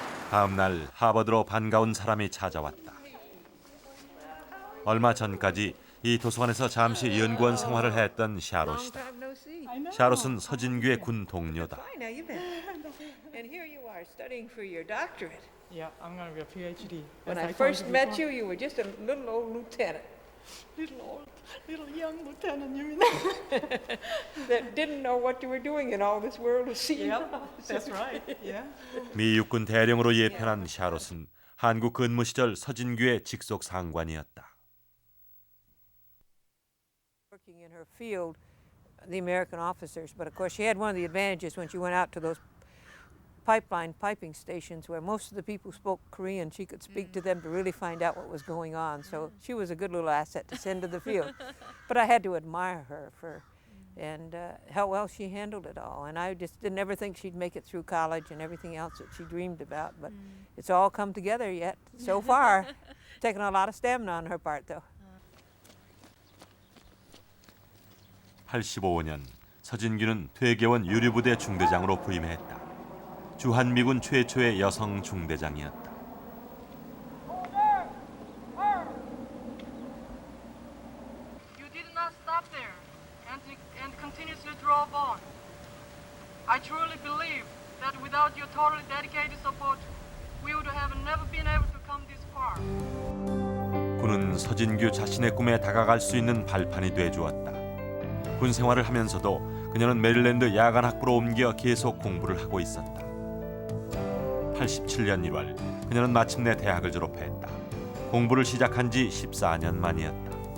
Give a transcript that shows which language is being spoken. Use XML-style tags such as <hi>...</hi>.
<ko>다음 날 하버드로 반가운 사람이 찾아왔다. 얼마 전까지 이 도서관에서 잠시 연구원 생활을 했던 샤롯이다. 샤롯은 서진규의 군 동료다.</ko> <en>And here you are studying for your doctorate. Yeah, I'm going to be a PhD. When I first met you, you were just a little old lieutenant. Little young lieutenant, you mean? That didn't know what you were doing in all this world of sea. Yep, that's right. Yeah.</en> <ko>미 육군 대령으로 예편한 샤롯은 한국 근무 시절 서진규의 직속 상관이었다.</ko> <en>Working in her field, the American officers, but of course she had one of the advantages when she went out to those piping stations where most of the people spoke Korean. She could speak to them to really find out what was going on. So she was a good little asset to send to the field. But I had to admire her for and how well she handled it all. And I just didn't ever think she'd make it through college and everything else that she dreamed about. But it's all come together yet so far. Taken a lot of stamina on her part, though.</en> <ko>85년 서진규는 퇴계원 유류부대 중대장으로 부임했다. 주한미군 최초의 여성 중대장이었다.</ko> <en>You did not stop there and continuously drove on. I truly believe that without your totally dedicated support, we would have never been able to come this far.</en> <ko>군은 서진규 자신의 꿈에 다가갈 수 있는 발판이 돼주었다. 군 생활을 하면서도 그녀는 메릴랜드 야간학부로 옮겨 계속 공부를 하고 있었다. 87년 1월 그녀는 마침내 대학을 졸업했다. 공부를 시작한 지 14년 만이었다.</ko>